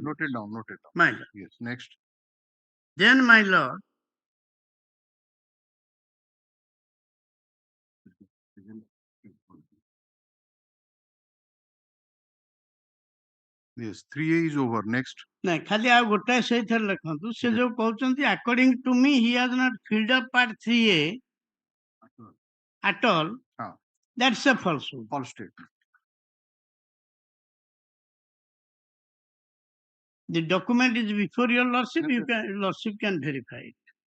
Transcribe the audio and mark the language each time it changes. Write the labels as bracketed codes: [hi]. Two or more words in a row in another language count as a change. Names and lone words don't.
[en] Noted down, noted down. My lord. Yes, next. Then, my lord, Yes, 3A is over. Next. [or] ନାଇଁ ଖାଲି ଆଉ ଗୋଟାଏ ସେଇଥିରେ ଲେଖନ୍ତୁ ସେ ଯୋଉ କହୁଛନ୍ତି [en] according to me he has not filled up part 3A at all. That's a falsehood. False statement. The document is before your lordship. Lordship can verify it.